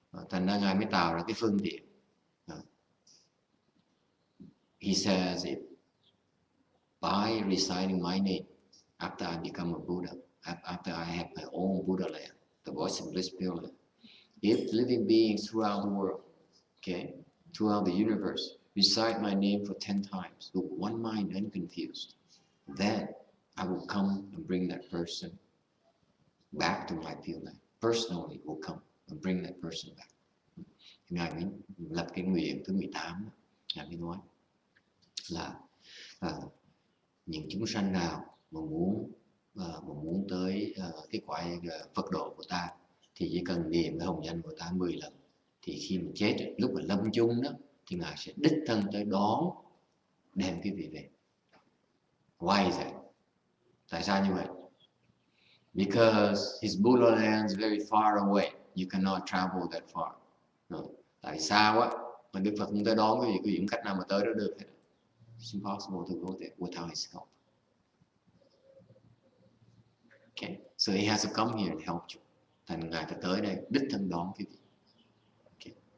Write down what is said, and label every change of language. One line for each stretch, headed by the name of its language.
Vietnamese: Thành ra Ngài mới tạo ra cái phương tiện.
English: He says it by reciting my name after I become a Buddha, after I have my own Buddha land, the voice of bliss Pure Land. If living beings throughout the world, okay, throughout the universe, recite my name for 10 times with one mind unconfused, then I will come and bring that person back to my Pure Land. Personally will come and bring that person back.
Vietnamese: Ngài mới lập cái nguyện thứ 18, Ngài mới nói là những chúng sanh nào mà muốn tới cái cõi Phật độ của ta thì chỉ cần niệm cái hồng danh của ta 10 lần, thì khi mình chết, lúc mà lâm chung đó, thì Ngài sẽ đích thân tới đón, đem quý vị về.
English: Why is that?
Vietnamese: Tại sao như vậy?
English: Because his Buddha land is very far away. You cannot travel that far.
Vietnamese: No. Tại sao á? Mà Đức Phật không tới đón quý vị không cách nào mà tới đó được hết.
English: It's impossible to go there without his help. Okay, so he has to come here and help you.
Vietnamese: Thành Ngài phải tới đây đích thân đón quý vị. Okay.